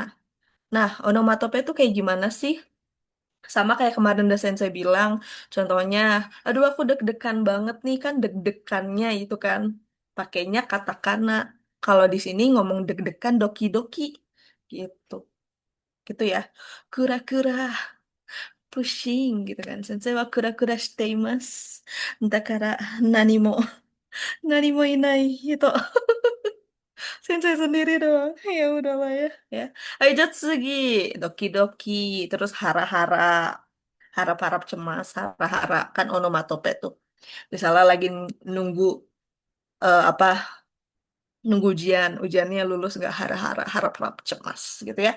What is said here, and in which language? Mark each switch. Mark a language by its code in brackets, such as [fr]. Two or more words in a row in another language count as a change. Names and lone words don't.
[id] Nah, onomatope itu kayak gimana sih? Sama kayak kemarin dosen saya bilang, contohnya, aduh aku deg-degan banget nih kan deg-degannya itu kan pakainya katakana. Kalau di sini ngomong deg-degan doki-doki gitu. Gitu ya. Kura-kura, pushing gitu kan. [ja] 先生はくらくらしています。だから何も、何もいない gitu. [id] Sensei sendiri doang. Ya udahlah ya. Ya. Ayo Jatsugi, doki-doki, terus hara-hara. Harap-harap cemas, hara-hara kan onomatope tuh. Misalnya lagi nunggu apa nunggu ujian, ujiannya lulus nggak hara-hara, harap-harap cemas gitu ya.